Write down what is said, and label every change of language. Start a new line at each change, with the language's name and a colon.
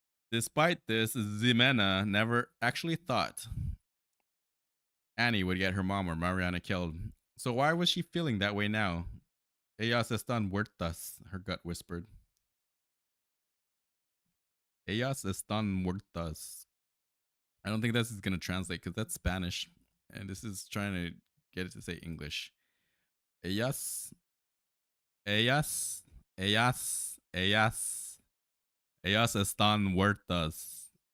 English: Despite this, Ximena never actually thought Annie would get her mom or Mariana killed. So why was she feeling that way now?
Spanish: Ellas están muertas,
English: her gut whispered.
Spanish: Ellas están muertas.
English: I don't think this is going to translate because that's Spanish. And this is trying to get it to say English.
Spanish: Ellas, ellas, ellas están muertas.